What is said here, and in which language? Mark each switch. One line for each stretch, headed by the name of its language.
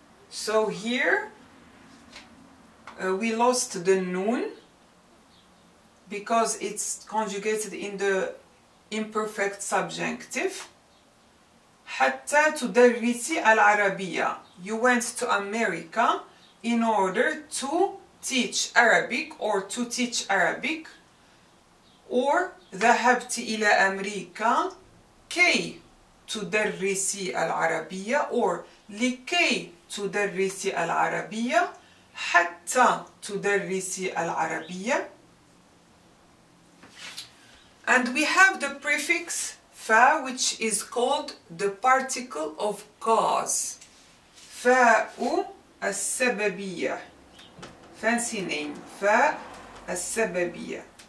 English: So here we lost the noon because it's conjugated in the imperfect subjunctive.
Arabic: حتى تدرسي العربية.
English: You went to America in order to teach Arabic or to teach Arabic. Or
Arabic: ذهبت إلى أمريكا كي تدرسي العربية
English: or
Arabic: لكي تدرسي العربية حتى تدرسي العربية.
English: And we have the prefix fa, which is called the particle of cause.
Arabic: فاء السببية.
English: Fancy name.
Arabic: فاء السببية.